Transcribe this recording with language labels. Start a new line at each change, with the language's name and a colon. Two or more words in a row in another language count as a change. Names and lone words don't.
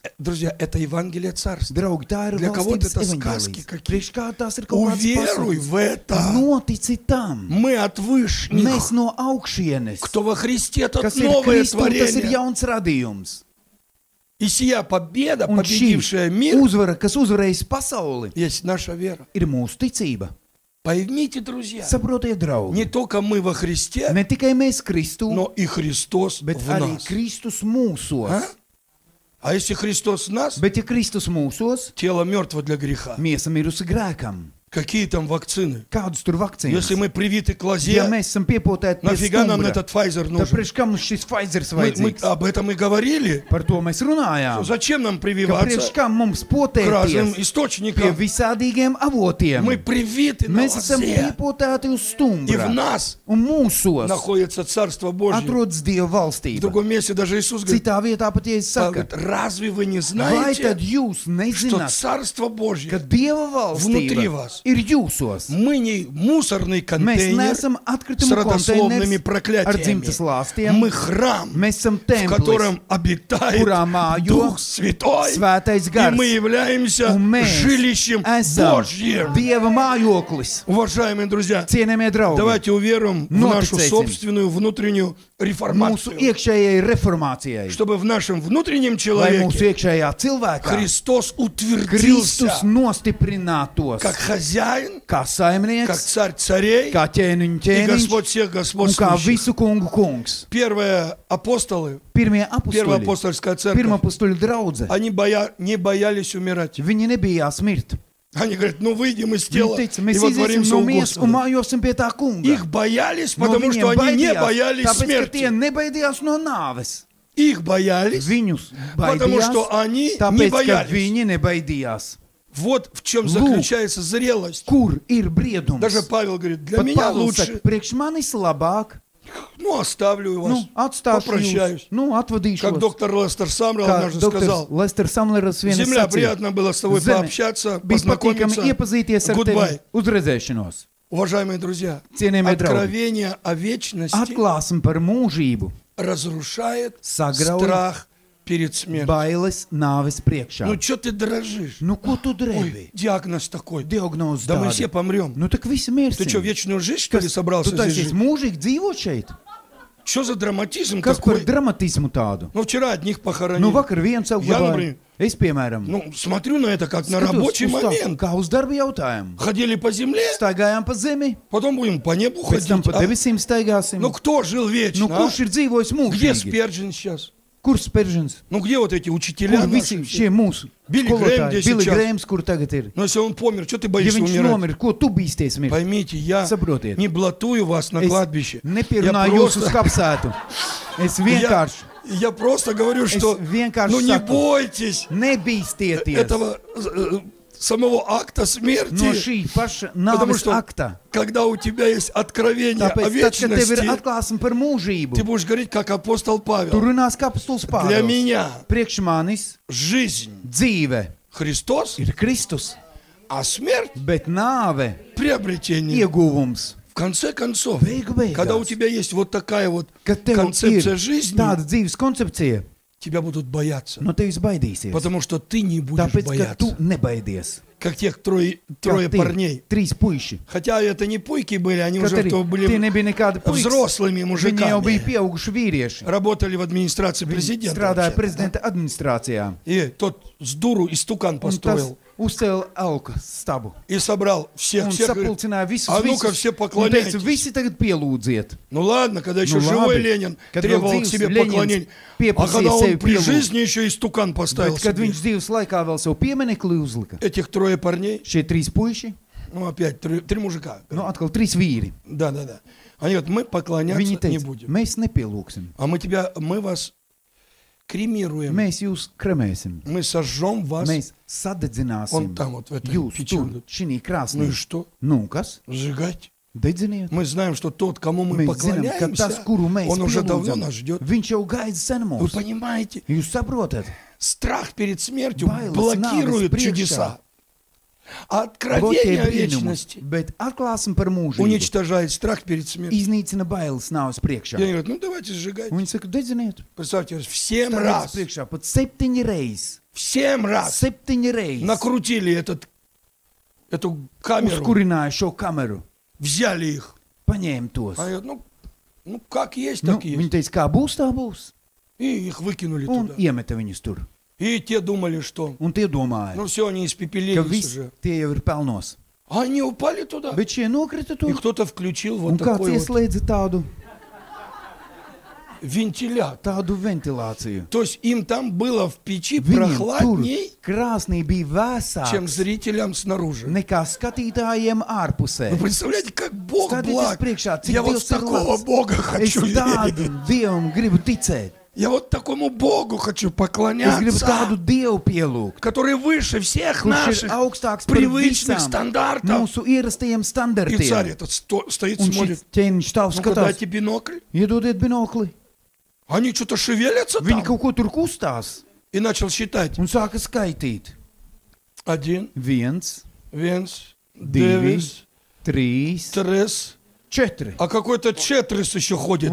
Russian: Друзья, это Евангелие Царства.
Latvian: Draugi, tā ir
Russian: Для кого-то
Latvian: valstības
Russian: это сказки
Latvian: evaņģēlijas.
Russian: какие.
Latvian: Priekš kā tās ir kaut kādas
Russian: Уверуй
Latvian: pasaules.
Russian: в это.
Latvian: Notici tam.
Russian: Мы от
Latvian: Mēs
Russian: вышних.
Latvian: no augšienes,
Russian: Кто во Христе, тот
Latvian: kas ir
Russian: новое
Latvian: Kristu, tas ir
Russian: творение.
Latvian: jauns radījums.
Russian: И сия победа,
Latvian: Un šī
Russian: победившая мир,
Latvian: uzvara, kas uzvarējas pasauli,
Russian: есть наша вера.
Latvian: ir mūsu ticība.
Russian: Поймите, друзья,
Latvian: Saprotiet, draugi,
Russian: не только мы во Христе,
Latvian: ne tikai mēs Kristu,
Russian: но и Христос
Latvian: bet
Russian: в
Latvian: arī
Russian: нас.
Latvian: Kristus mūsos.
Russian: А? А если Христос в нас,
Latvian: Bet ja Kristus mūsos,
Russian: тело мертво для греха.
Latvian: miesa mirusi grēkam.
Russian: Какие там вакцины?
Latvian: Kādas tur vakcīnas?
Russian: Если мы привиты к
Latvian: Ja
Russian: лозе,
Latvian: mēs esam piepotēti pie
Russian: нафига нам
Latvian: stumbra,
Russian: этот Pfizer
Latvian: tad
Russian: нужен?
Latvian: priekš kam mums šis Pfizers
Russian: Мы
Latvian: vajadzīgs?
Russian: об этом и говорили.
Latvian: Par to mēs runājām.
Russian: Зачем нам
Latvian: Ka priekš
Russian: прививаться
Latvian: kam mums
Russian: к разным
Latvian: potēties pie
Russian: источникам?
Latvian: visādīgiem avotiem?
Russian: Мы привиты на
Latvian: Mēs esam
Russian: лозе.
Latvian: piepotēti uz
Russian: И в
Latvian: stumbra.
Russian: нас
Latvian: Un mūsos
Russian: находится Царство Божье.
Latvian: atrodas Dieva
Russian: В
Latvian: valstība.
Russian: другом месте даже Иисус говорит,
Latvian: Citā vietā pat Jēzus saka,
Russian: говорит, разве вы не
Latvian: vai
Russian: знаете,
Latvian: tad jūs
Russian: что
Latvian: nezināt,
Russian: Царство
Latvian: ka
Russian: Божье,
Latvian: Dieva
Russian: Внутри
Latvian: valstība
Russian: вас.
Latvian: ir jūsos?
Russian: мы не мусорный
Latvian: Mēs
Russian: контейнер
Latvian: neesam
Russian: с
Latvian: atkritumu
Russian: родословными
Latvian: konteiners ar
Russian: проклятиями.
Latvian: dzimtas lāstiem.
Russian: Мы храм,
Latvian: Mēs esam
Russian: в
Latvian: templis,
Russian: котором обитает
Latvian: kurā mājo
Russian: Дух Святой,
Latvian: Svētais
Russian: и
Latvian: gars.
Russian: мы являемся
Latvian: Un mēs
Russian: жилищем
Latvian: esam
Russian: Божьим.
Latvian: Dieva mājoklis.
Russian: Уважаемые друзья,
Latvian: Cienējamie draugi,
Russian: давайте уверуем в нашу
Latvian: Noticēsim.
Russian: собственную внутреннюю
Latvian: mūsu
Russian: реформацию,
Latvian: iekšējai reformācijai,
Russian: чтобы в нашем внутреннем
Latvian: lai mūsu
Russian: человеке
Latvian: iekšējā cilvēkā
Russian: Христос
Latvian: Kristus
Russian: утвердился
Latvian: nostiprinātos
Russian: как хозяин,
Latvian: kā
Russian: как
Latvian: saimnieks,
Russian: царь царей
Latvian: kā ķēniņu
Russian: и
Latvian: ķēniņš
Russian: Господь всех
Latvian: un kā
Russian: господствующих.
Latvian: visu kungu kungs.
Russian: Первые апостолы,
Latvian: Pirmie
Russian: первая
Latvian: apustuļi,
Russian: апостольская церковь,
Latvian: pirmā apustuļu draudze,
Russian: они не боялись умирать.
Latvian: viņi nebijās mirt.
Russian: Они говорят, ну выйдем из тела
Latvian: Viņi teica,
Russian: и
Latvian: mēs iziesim
Russian: водворимся
Latvian: no
Russian: у
Latvian: miesas un
Russian: Господа.
Latvian: mājosim pie tā kunga.
Russian: Их боялись,
Latvian: No
Russian: потому что
Latvian: viņiem
Russian: они не
Latvian: baidījās,
Russian: боялись
Latvian: tāpēc, ka
Russian: смерти.
Latvian: tie nebaidījās no nāves.
Russian: Их боялись,
Latvian: Viņus
Russian: потому
Latvian: baidījās,
Russian: что они не
Latvian: tāpēc, ka
Russian: боялись.
Latvian: viņi nebaidījās.
Russian: Вот в чем Лук. заключается зрелость.
Latvian: Kur ir briedums?
Russian: Даже Павел говорит, для
Latvian: Pat
Russian: меня
Latvian: Pāvils saka,
Russian: лучше,
Latvian: priekš manis labāk,
Russian: ну оставлю вас,
Latvian: atstāšu
Russian: попрощаюсь.
Latvian: jūs, atvadīšos.
Russian: Как доктор Лестер Самрел
Latvian: Kā
Russian: однажды
Latvian: doktors
Russian: сказал,
Latvian: Lesters Samleras vienas
Russian: земля,
Latvian: sacīja,
Russian: приятно было с тобой
Latvian: Zeme,
Russian: пообщаться,
Latvian: bija patīkami
Russian: познакомиться.
Latvian: iepazīties ar
Russian: Goodbye.
Latvian: tevi uz redzēšanos.
Russian: Уважаемые друзья,
Latvian: Cienījamie draugi,
Russian: откровение о вечности
Latvian: atklāsme par mūžību
Russian: разрушает
Latvian: sagrauj
Russian: страх перед смертью.
Latvian: bailes nāves priekšā.
Russian: Ну что ты дрожишь?
Latvian: Nu, ko tu
Russian: Ой,
Latvian: drebi?
Russian: диагноз такой.
Latvian: Diagnoze
Russian: Да мы
Latvian: tāda.
Russian: все помрем.
Latvian: Nu, tak visi
Russian: Ты что,
Latvian: mirsim.
Russian: вечную жизнь, что ли,
Latvian: Tu
Russian: собрался здесь
Latvian: taisies
Russian: жить?
Latvian: mūžīgi dzīvot šeit?
Russian: Что за драматизм
Latvian: Kas par
Russian: такой?
Latvian: dramatismu tādu?
Russian: Ну, вчера одних
Latvian: Nu,
Russian: похоронили.
Latvian: vakar viens
Russian: Я,
Latvian: apglabāja.
Russian: например,
Latvian: Es, piemēram,
Russian: ну, смотрю на это как на
Latvian: skatos
Russian: рабочий
Latvian: uz tā,
Russian: момент.
Latvian: kā uz darba jautājumu.
Russian: Ходили по земле,
Latvian: Staigājām pa zemi,
Russian: потом будем по небу
Latvian: pēc tam
Russian: ходить.
Latvian: pa
Russian: А?
Latvian: debesīm staigāsim.
Russian: Ну, кто жил
Latvian: Nu,
Russian: вечно? а?
Latvian: kurš ir dzīvojis
Russian: Где
Latvian: mūžīgi?
Russian: Спержин сейчас?
Latvian: Kur Speržins?
Russian: Ну, где вот эти учителя
Latvian: Kur
Russian: наши
Latvian: visi
Russian: все?
Latvian: šie mūsu
Russian: Billy Graham, где
Latvian: skolotāji? Billy
Russian: сейчас?
Latvian: Grahams, kur tagad ir?
Russian: Ну, если он помер, что ты
Latvian: Ja
Russian: боишься
Latvian: viņš
Russian: умирать?
Latvian: nomira, ko tu bīsties mirt?
Russian: Поймите, я
Latvian: Saprotiet.
Russian: не блатую вас на
Latvian: Es
Russian: кладбище. Я
Latvian: nepierunāju jūs uz
Russian: просто,
Latvian: kapsētu. Es vienkārši,
Russian: я просто говорю, что
Latvian: vienkārši
Russian: ну не
Latvian: saku.
Russian: бойтесь
Latvian: nebīstieties
Russian: этого самого акта
Latvian: no
Russian: смерти,
Latvian: šī paša
Russian: потому
Latvian: nāves
Russian: что
Latvian: akta.
Russian: когда у тебя есть откровение о
Latvian: Tāpēc, tad, kad tev ir
Russian: вечности,
Latvian: atklāsme par mūžību,
Russian: ты будешь говорить, как апостол
Latvian: tu
Russian: Павел.
Latvian: runās kā apostols
Russian: Для
Latvian: Pāvils.
Russian: меня
Latvian: Priekš manis
Russian: жизнь
Latvian: dzīve
Russian: Христос,
Latvian: ir Kristus,
Russian: а смерть
Latvian: bet nāve
Russian: приобретение.
Latvian: ieguvums.
Russian: В конце концов,
Latvian: Beigu
Russian: когда у
Latvian: beigās,
Russian: тебя есть вот такая вот
Latvian: kad tev
Russian: концепция
Latvian: ir
Russian: жизни,
Latvian: tāda dzīves koncepcija,
Russian: тебя будут бояться,
Latvian: no tevis baidīsies.
Russian: потому что ты не будешь
Latvian: Tāpēc, ka tu
Russian: бояться,
Latvian: nebaidies.
Russian: как тех трое
Latvian: Kā tie
Russian: парней.
Latvian: 3 puiši.
Russian: Хотя это не пуйки были, они
Latvian: Kaut
Russian: уже
Latvian: arī
Russian: кто
Latvian: tie
Russian: были
Latvian: nebija nekādi puiši.
Russian: взрослыми
Latvian: Viņi jau bija
Russian: мужиками,
Latvian: pieauguši vīrieši.
Russian: работали в администрации
Latvian: Viņi
Russian: президента.
Latvian: strādāja
Russian: вообще-то,
Latvian: prezidenta administrācijā.
Russian: да. И тот с дуру истукан
Latvian: Un tas
Russian: построил
Latvian: uzcēla auga stabu.
Russian: и собрал всех,
Latvian: Un
Russian: всех. Говорит,
Latvian: sapulcināja visus.
Russian: а ну-ка все
Latvian: Un teica,
Russian: поклоняйтесь.
Latvian: visi tagad pielūdziet.
Russian: Ну ладно, когда еще
Latvian: Ну
Russian: живой
Latvian: labi,
Russian: Ленин
Latvian: kad
Russian: требовал
Latvian: vēl
Russian: к
Latvian: dzīvs
Russian: себе
Latvian: Leņins
Russian: поклонения, а
Latvian: pieprasīja
Russian: когда он
Latvian: sevi
Russian: при
Latvian: pielūgt.
Russian: жизни еще истукан поставил
Latvian: Bet, kad
Russian: себе.
Latvian: viņš dzīves laikā vēl savu pieminekli uzlika,
Russian: Этих трое парней,
Latvian: šie 3 puiši,
Russian: ну опять три мужика.
Latvian: nu atkal 3 vīri,
Russian: Да. Они говорят, мы поклоняться
Latvian: viņi
Russian: не
Latvian: teica,
Russian: будем.
Latvian: mēs nepielūksim,
Russian: А мы вас кремируем.
Latvian: mēs jūs kremēsim,
Russian: Мы сожжем вас.
Latvian: mēs
Russian: Он
Latvian: sadedzināsim
Russian: там вот в этой
Latvian: jūs
Russian: печи.
Latvian: tur, šī
Russian: Ну и
Latvian: krāsnī.
Russian: что?
Latvian: Nu, kas?
Russian: Сжигать.
Latvian: Dedziniet.
Russian: Мы знаем, что тот, кому мы
Latvian: Mēs zinām, ka tas,
Russian: поклоняемся,
Latvian: kuru mēs
Russian: он уже давно
Latvian: pielūdzam,
Russian: нас ждет.
Latvian: viņš jau gaida sen
Russian: Вы
Latvian: mūs.
Russian: понимаете,
Latvian: Jūs saprotat?
Russian: страх перед смертью
Latvian: Bailes
Russian: блокирует
Latvian: nāves
Russian: чудеса. А
Latvian: Bloķē
Russian: откровение о
Latvian: brīnumus,
Russian: вечности
Latvian: bet atklāsim par mūžību.
Russian: уничтожает страх перед смертью.
Latvian: Iznīcina bailes nāves
Russian: И
Latvian: priekšā.
Russian: они говорят, ну давайте сжигать.
Latvian: Un viņi saka, dedziniet.
Russian: Представьте, в 7
Latvian: Stāvēs
Russian: раз,
Latvian: priekšā pat 7 reizes.
Russian: в 7 раз
Latvian: 7 reizes.
Russian: накрутили эту камеру,
Latvian: Uzkurināja šo kameru.
Russian: взяли их.
Latvian: Paņēma tos.
Russian: Они говорят, ну как есть,
Latvian: Nu,
Russian: так есть.
Latvian: viņi teica, kā būs, tā būs.
Russian: И их выкинули
Latvian: Un
Russian: туда.
Latvian: iemeta viņus tur.
Russian: И те думали, что
Latvian: Un tie domāja,
Russian: ну все, они
Latvian: ka
Russian: испепелились
Latvian: visi
Russian: уже.
Latvian: tie jau ir pelnos.
Russian: А они упали туда.
Latvian: Bet šie nokrita
Russian: И
Latvian: tur.
Russian: кто-то включил
Latvian: Un
Russian: вот
Latvian: kāds
Russian: такой вот
Latvian: ieslēdza tādu
Russian: вентилятор.
Latvian: ventilāciju.
Russian: То есть им там было в печи
Latvian: Viņiem tur
Russian: прохладней,
Latvian: krāsnī bija
Russian: чем
Latvian: vēsāks
Russian: зрителям снаружи.
Latvian: nekā skatītājiem ārpusē.
Russian: Вы представляете, как Бог
Latvian: Skatieties
Russian: благ.
Latvian: priekšā, cik
Russian: Я вот
Latvian: Dievs
Russian: в
Latvian: ir
Russian: такого
Latvian: labs.
Russian: Бога
Latvian: Es
Russian: хочу
Latvian: tādu
Russian: верить.
Latvian: Dievam gribu ticēt.
Russian: Я вот такому Богу хочу
Latvian: Es gribu
Russian: поклоняться,
Latvian: tādu Dievu pielūgt,
Russian: который выше всех
Latvian: kurš ir
Russian: наших
Latvian: augstāks par
Russian: привычных
Latvian: visām
Russian: стандартов.
Latvian: mūsu ierastajiem
Russian: И царь
Latvian: standartiem.
Russian: этот стоит,
Latvian: Un
Russian: смотрит.
Latvian: šis ķēniņš stāv
Russian: Ну-ка,
Latvian: skatās,
Russian: дайте бинокль.
Latvian: iedodiet binokli.
Russian: Они что-то шевелятся
Latvian: Viņi
Russian: там.
Latvian: kaut ko tur kustās
Russian: И начал считать.
Latvian: un sāka skaitīt.
Russian: 1,
Latvian: 1, Венс, 2, Дэвис, 3, Трес. 4.
Russian: А какой-то Четрис еще ходит